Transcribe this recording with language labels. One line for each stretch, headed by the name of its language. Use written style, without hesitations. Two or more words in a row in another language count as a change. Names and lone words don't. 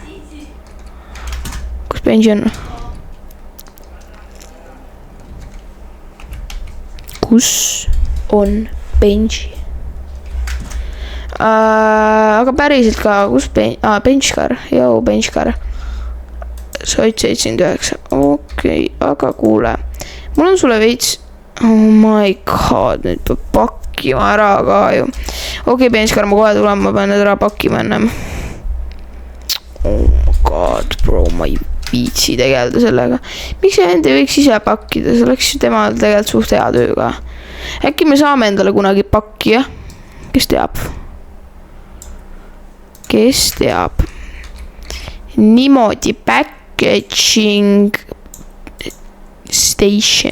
Estonian: Kus Benji on? Kus on Benji? Aga päriselt ka, kus Benchkar? Joo, Benchkar. Soit 79. Okei, aga kuule. Mul on sulle veits.
English: Oh my god,
Estonian: nüüd peab pakkima ära ka ju. Okei, Benchkar, ma kohe tulen, ma pean need ära pakkima ennem.
English: Oh my god, bro,
Estonian: ma ei viitsi tegeleda sellega. Miks see enda võiks ise pakkida? See oleks ju tema tegelikult suht hea töö ka. Äkki me saame endale kunagi pakkija? Kes teab? Kes teab? Niimoodi
English: packaging station.